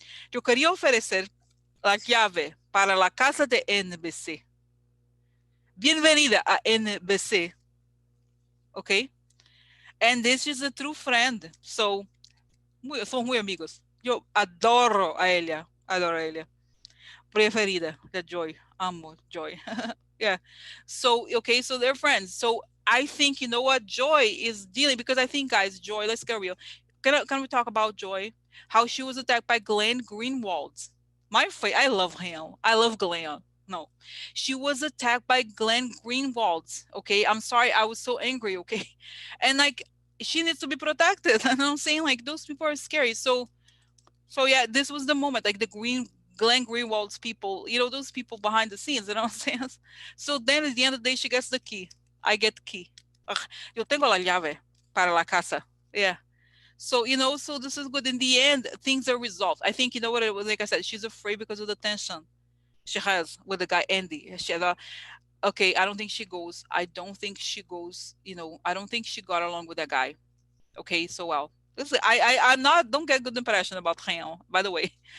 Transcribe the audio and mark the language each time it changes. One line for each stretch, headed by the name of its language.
Spanish: Yo quería ofrecer la llave para la casa de NBC. Bienvenida a NBC. Okay?
English: And this is a true friend.
Spanish: So, somos muy amigos. Yo adoro a ella. Adoro a ella. Preferida, the Joy. Amo Joy. Yeah.
English: So, okay, so they're friends. So I think, you know what? Joy is dealing, because I think, guys, Joy, let's get real. Can we talk about Joy? How she was attacked by Glenn Greenwald. I love him. I love Glenn. No, she was attacked by Glenn Greenwald. Okay. I'm sorry. I was so angry. Okay. And like, she needs to be protected. And I'm saying, like, those people are scary. So yeah, this was the moment, like the Glenn Greenwald's people, those people behind the scenes, you know what I'm saying? So then at the end of the day, she gets the key. I get the key.
Spanish: Ugh, yo tengo la llave para la casa.
English: Yeah. So, so this is good. In the end, things are resolved. I think, you know what it was, like I said, she's afraid because of the tension she has with the guy, Andy. She had okay, I don't think she goes. I don't think she goes, I don't think she got along with that guy. Okay, so well. Listen, I'm not don't get a good impression about Rayon, by the way.